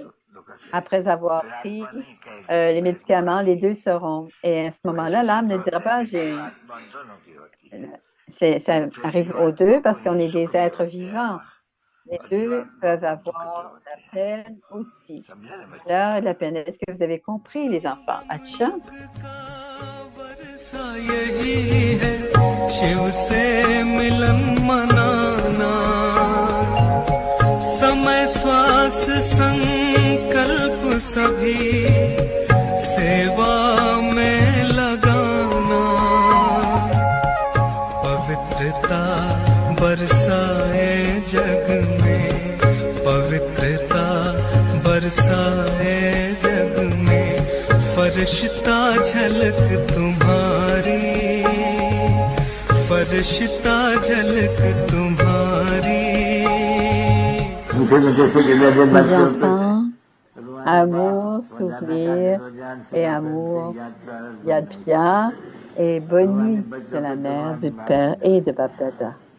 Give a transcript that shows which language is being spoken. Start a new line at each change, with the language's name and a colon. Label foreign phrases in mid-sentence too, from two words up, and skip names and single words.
French: Après avoir pris les médicaments, les deux seront. Et à ce moment-là, l'âme ne dira pas, ça arrive aux deux parce qu'on est des êtres vivants. Les deux peuvent avoir la peine aussi. La douleur et la peine. Est-ce que vous avez compris, les enfants? Acha?
Hindi: शिव से मिलन मनाना समय श्वास संकल्प सभी सेवा में लगाना पवित्रता बरसाए जग में पवित्रता बरसाए जग में फरिश्ता झलक तुम्हारी फरिश्ता झलक तुम्हारी
French: Les enfants, amour, souvenir et amour,
Hindi: याद प्यार,
French: et bonne nuit de la mère, du père et de Bab Dada.